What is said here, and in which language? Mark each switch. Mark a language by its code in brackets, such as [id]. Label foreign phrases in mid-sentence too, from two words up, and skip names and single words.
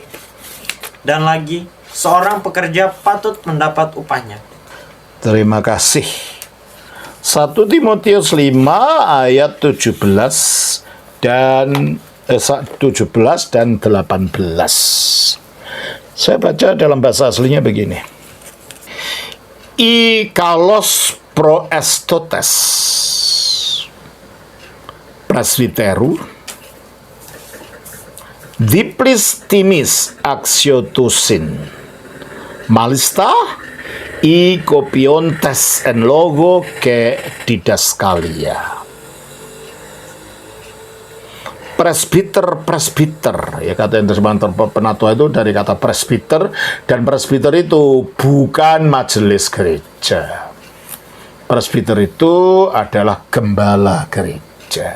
[id] Dan lagi, seorang pekerja patut mendapat upahnya. Terima kasih. 1 Timotius 5 ayat 17 dan 18. Saya baca dalam bahasa aslinya begini. [el] Οἱ καλῶς προεστῶτες πρεσβυτέρου διπλῆς τιμῆς ἀξιοῦσιν μάλιστα οἱ κοπιῶντες ἐν λόγῳ καὶ διδασκαλίᾳ. [id] Presbiter, ya kata yang terjemahan penatua itu dari kata presbiter, dan presbiter itu bukan majelis gereja. Presbiter itu adalah gembala gereja.